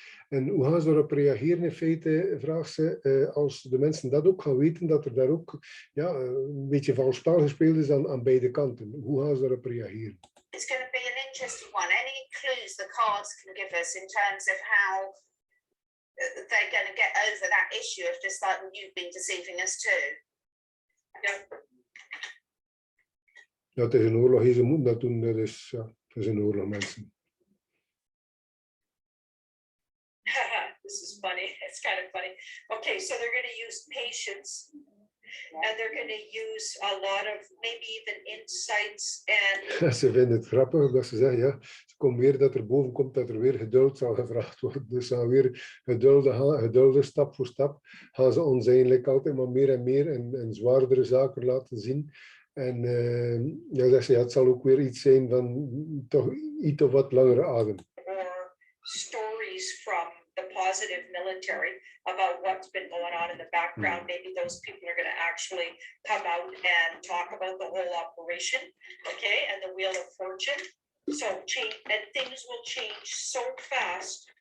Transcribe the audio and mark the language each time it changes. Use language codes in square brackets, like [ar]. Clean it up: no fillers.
[nl] En hoe gaan ze erop reageren in feite, vraagt ze, als de mensen dat ook gaan weten, dat er daar ook een beetje vals spel gespeeld is aan beide kanten. Hoe gaan ze erop reageren? [en] It's going to be an interesting one. Any clues the cards can give us in terms of how they're going to get over that issue of just like you've been deceiving us too? [nl] Ja. Ja, het is een oorlog, ze moeten dat doen, dus ja, het is een oorlog, mensen. [en] This is funny. It's kind of funny. Okay, so they're going to use patience. And they're going to use a lot of maybe even insights and [nl] Ze vinden het grappig dat ze zeggen, ja, ze komen weer dat er boven komt dat er weer geduld zal gevraagd worden. Dus ze gaan weer geduldig, stap voor stap, gaan ze ons eigenlijk altijd maar meer en meer en zwaardere zaken laten zien. En ja, zegt ze, ja, het zal ook weer iets zijn van toch iets of wat langere adem. [en] or stories from the positive military about what's been going on in the background. Maybe those people are going to actually come out and talk about the whole operation, okay, and the Wheel of Fortune. So change, and things will change so fast.